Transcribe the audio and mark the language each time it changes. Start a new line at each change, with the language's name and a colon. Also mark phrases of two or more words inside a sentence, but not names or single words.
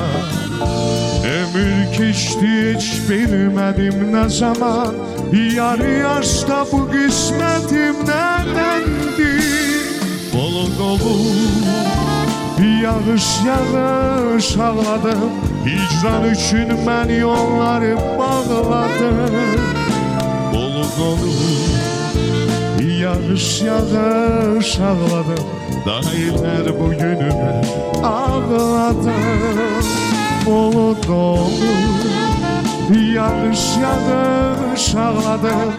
Turkish: Ömür keçti hiç bilmedim ne zaman. Yarı yaşta bu kısmetim nedendir?
Azerbaijani: Bulud olur, yağış yağış ağladım.
Turkish: Hicran için ben yolları bağladım.
Azerbaijani: Bulud olur, yağış yağış ağladım.
Turkish: Daha yeter bugünüme ağladım.
Azerbaijani: Bulud olur, yağış yağış ağladım.